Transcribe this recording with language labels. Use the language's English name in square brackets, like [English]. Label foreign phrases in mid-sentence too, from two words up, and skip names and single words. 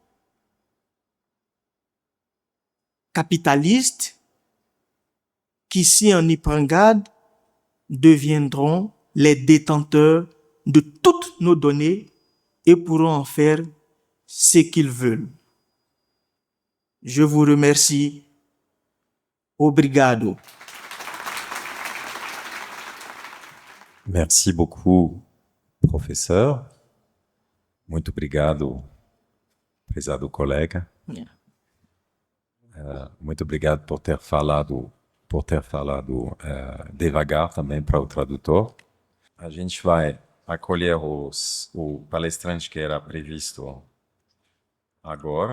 [French] capitaliste qui, si on y prend garde, deviendront les détenteurs de toutes nos données et pourront en faire ce qu'ils veulent. Je vous remercie. Obrigado. Merci beaucoup, professeur. [Portuguese] Muito obrigado, prezado colega. [English] Yeah. [Portuguese] Muito obrigado por ter falado devagar também para o tradutor. A gente vai acolher o palestrante que era previsto agora.